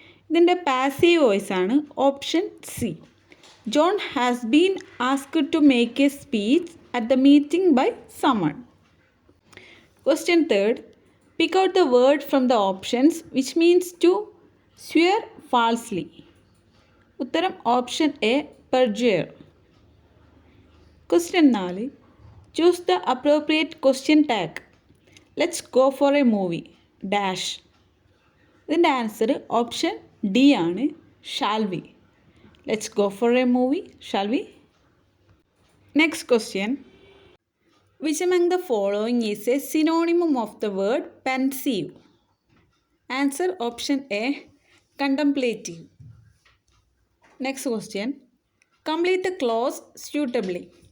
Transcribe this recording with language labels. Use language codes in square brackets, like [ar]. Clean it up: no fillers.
[ml] ഇതിൻ്റെ passive voice ആണ് option C. [en] John has been asked to make a speech at the meeting by someone. Question 3, pick out the word from the options which means to swear falsely. [ml] ഉത്തരം option A, [en] perjure. Question 4, choose the appropriate question tag. Let's go for a movie dash. [ml] ഇതിൻ്റെ answer option D ആണ്, [en] shall we. Let's go for a movie, shall we? Next question, which among the following is a synonym of the word pensive? Answer option A, contemplative. Next question, complete the clause suitably.